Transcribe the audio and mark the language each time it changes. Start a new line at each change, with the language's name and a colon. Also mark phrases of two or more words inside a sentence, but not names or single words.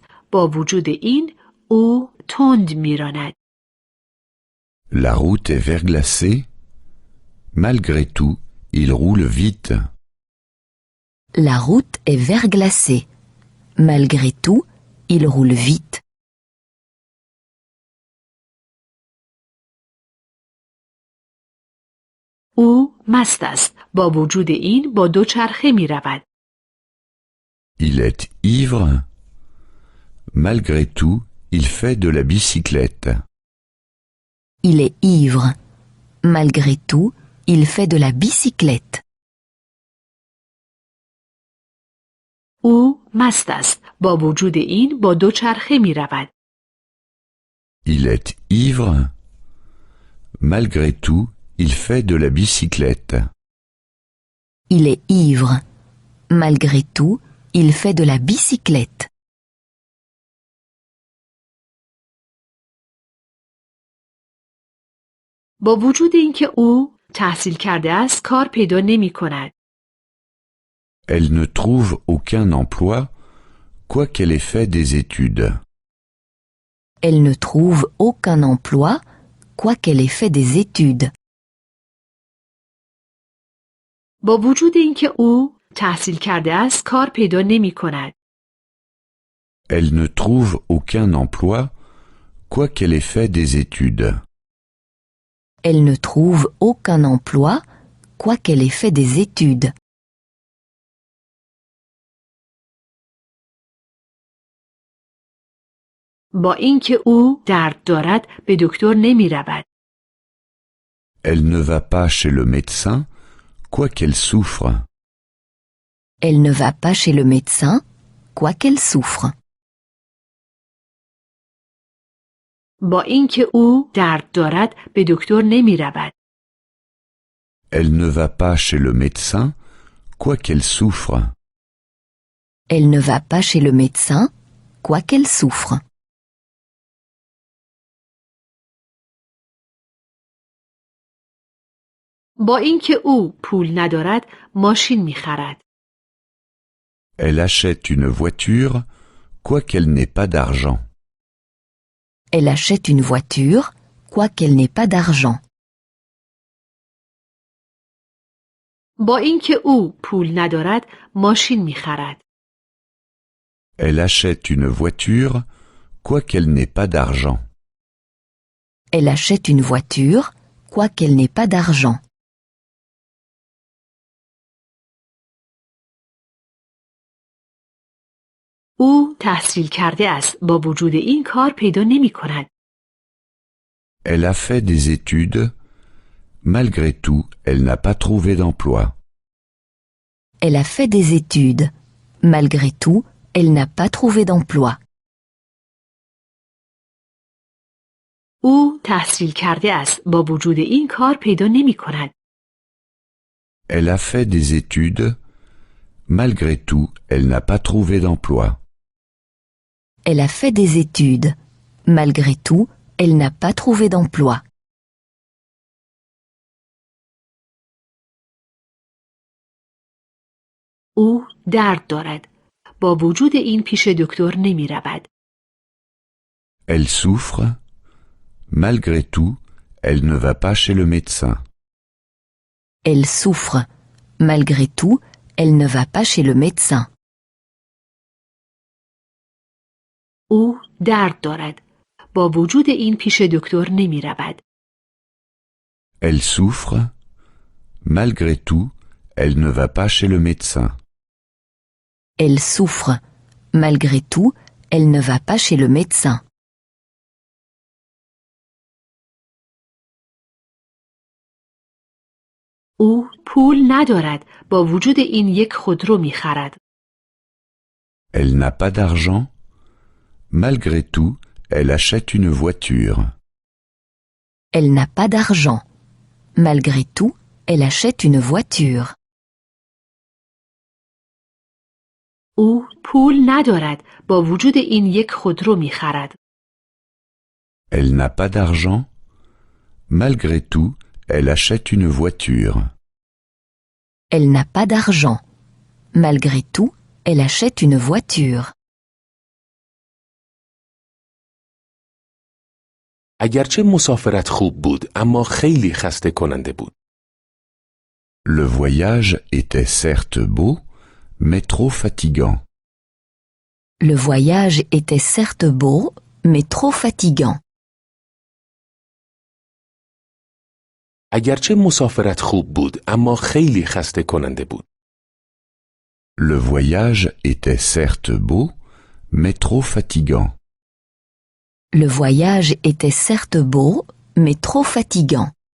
Persian: با وجود این او تند میراند.
French: La route est verglacée. Malgré tout, il roule vite. La route est verglacée. Malgré tout, il roule vite.
Persian: او مست است. با وجود این با دوچرخه می رود.
French: Il est ivre. Malgré tout, il fait de la bicyclette. Il est ivre. Malgré tout, il fait de la bicyclette.
Persian: او مست است. با وجود این با دوچرخه می رود.
French: Il est ivre. Malgré tout, il fait de la bicyclette. Il est ivre. Malgré tout, il fait de la bicyclette.
Persian: با وجود اینکه او تحصیل کرده است کار پیدا نمی کند.
French: Elle ne trouve aucun emploi, quoiqu'elle ait fait des études. Elle ne trouve aucun emploi, quoiqu'elle ait fait des études.
Persian: با وجود اینکه او تحصیل کرده است کار پیدا نمی کند.
French: Elle ne trouve aucun emploi, quoiqu'elle ait fait des études. Elle ne trouve aucun emploi, quoiqu'elle ait fait des études.
Persian: با اینکه او درد دارد به دکتر نمی رود.
French: Elle ne va pas chez le médecin, quoiqu'elle souffre. Elle ne va pas chez le médecin, quoiqu'elle souffre.
Persian: با اینکه او درد دارد به دکتر نمی رود.
French: Elle ne va pas chez le médecin, quoiqu'elle souffre. Elle ne va pas chez le médecin, quoiqu'elle souffre.
Persian: با اینکه او پول ندارد ماشین می خرد.
French: Elle achète une voiture, quoiqu'elle n'ait pas d'argent. Elle achète une voiture, quoiqu'elle n'ait pas d'argent.
Persian: با اینکه او پول ندارد ماشین می خرد.
French: Elle achète une voiture, quoiqu'elle n'ait pas d'argent. Elle achète une voiture, quoiqu'elle n'ait pas d'argent.
Persian: او تحصیل کرده است. با وجود این کار پیدا نمی کند.
French: Elle a fait des études. Malgré tout, elle n'a pas trouvé d'emploi. Elle a fait des études. Malgré tout, elle n'a pas trouvé d'emploi.
Persian: او تحصیل کرده است. با وجود این کار پیدا نمی کند.
French: Elle a fait des études. Malgré tout, elle n'a pas trouvé d'emploi. Elle a fait des études. Malgré tout, elle n'a pas trouvé d'emploi.
Persian: او درد دارد. با وجود این پیش دکتر نمی رود.
French: Elle souffre. Malgré tout, elle ne va pas chez le médecin. Elle souffre. Malgré tout, elle ne va pas chez le médecin.
Persian: او درد دارد. با وجود این پیش دکتر نمی رود.
French: Elle souffre. Malgré tout, elle ne va pas chez le médecin. Elle souffre. Malgré tout, elle ne va pas chez le médecin.
Persian: او پول ندارد. با وجود این یک خودرو می خرد.
French: Elle n'a pas d'argent. Malgré tout, elle achète une voiture. Elle n'a pas d'argent. Malgré tout, elle achète une voiture.
Persian: او پول ندارد. با وجود این یک خودرو می خرد.
French: Elle n'a pas d'argent. Malgré tout, elle achète une voiture. Elle n'a pas d'argent. Malgré tout, elle achète une voiture.
Persian: اگرچه مسافرت خوب بود اما خیلی خسته کننده بود.
French: Le voyage était certes beau, mais trop fatigant. Le voyage était certes beau, mais trop fatigant.
Persian: اگرچه مسافرت خوب بود اما خیلی خسته کننده بود.
French: Le voyage était certes beau, mais trop fatigant. Le voyage était certes beau, mais trop fatigant.